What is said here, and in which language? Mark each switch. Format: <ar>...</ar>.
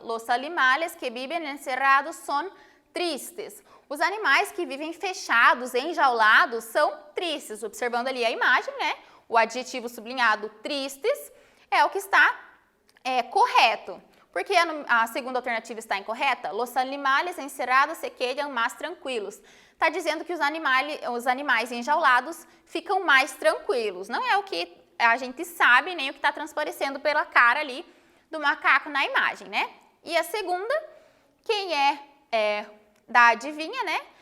<es>Los animales que viven encerrados son tristes.</es> <pt>Os animais que vivem fechados, enjaulados, são tristes. Observando ali a imagem, né, o adjetivo sublinhado tristes é o que está correto. Por que a segunda alternativa está incorreta?</pt> <es>Los animales encerrados se quedan más tranquilos.</es> <pt>Está dizendo que os animais enjaulados ficam mais tranquilos. Não é o que a gente sabe, nem o que está transparecendo pela cara ali do macaco na imagem, né? E a segunda, quem é da adivinha, né?</pt>